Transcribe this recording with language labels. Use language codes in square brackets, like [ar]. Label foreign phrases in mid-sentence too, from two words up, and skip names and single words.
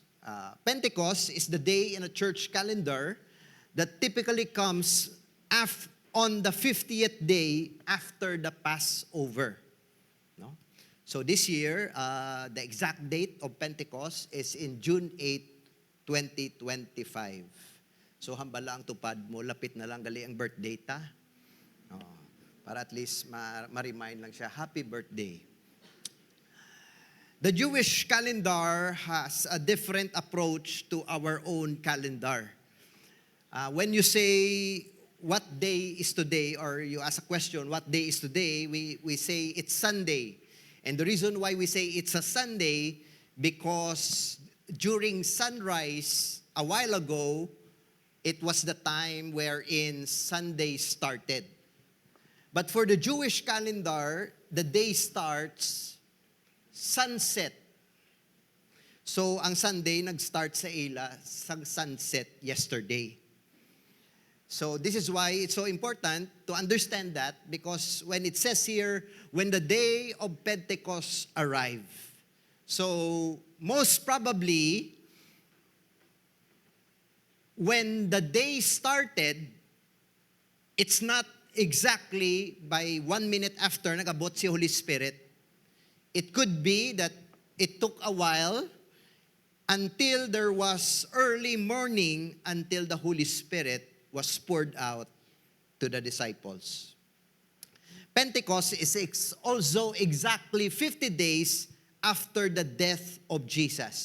[en] Pentecost is the day in a church calendar that typically comes on the 50th day after the Passover. No? So this year, the exact date of Pentecost is in June 8, 2025. [hil] So hambala ang tupad mo, lapit na lang gali ang birthday ta. Para [en] at least [hil] ma-remind lang siya, [en] happy birthday. The Jewish calendar has a different approach to our own calendar. When you say, what day is today, or you ask a question, what day is today, we say it's Sunday. And the reason why we say it's a Sunday, because during sunrise a while ago, it was the time wherein Sunday started. But for the Jewish calendar, the day starts sunset. So, [hil] ang Sunday nag-start sa ila sa [en] sunset yesterday. So, this is why it's so important to understand that, because when it says here, when the day of Pentecost arrived. So, most probably, when the day started, it's not exactly by 1 minute after [hil] nag-abot si [en] Holy Spirit. It could be that it took a while until there was early morning until the Holy Spirit was poured out to the disciples. Pentecost is also exactly 50 days after the death of Jesus.